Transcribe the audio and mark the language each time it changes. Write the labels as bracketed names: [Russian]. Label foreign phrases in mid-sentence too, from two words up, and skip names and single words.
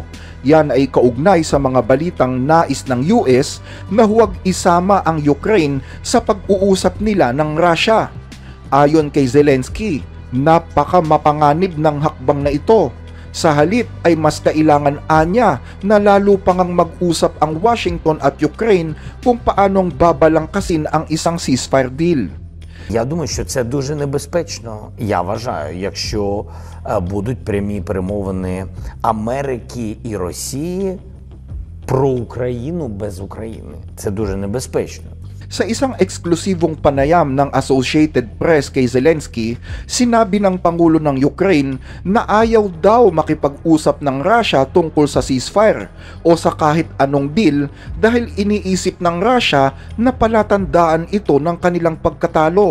[Filipino] Yan ay kaugnay sa mga balitang nais ng US na huwag isama ang Ukraine sa pag-uusap nila ng Russia. Ayon kay Zelensky, napaka mapanganib ng hakbang na ito. Sa halip ay mas kailangan anya na lalo pang mag-usap ang Washington at Ukraine kung paanong babalangkasin ang isang [English] ceasefire deal. [Ukrainian] Я думаю, що це дуже небезпечно, я вважаю, якщо будуть прямі перемовини Америки і Росії про Україну без України. Це дуже небезпечно. [Filipino] Sa isang eksklusibong panayam ng Associated Press kay Zelensky, sinabi ng Pangulo ng Ukraine na ayaw daw makipag-usap ng Russia tungkol sa ceasefire o sa kahit anong deal dahil iniisip ng Russia na palatandaan ito ng kanilang pagkatalo.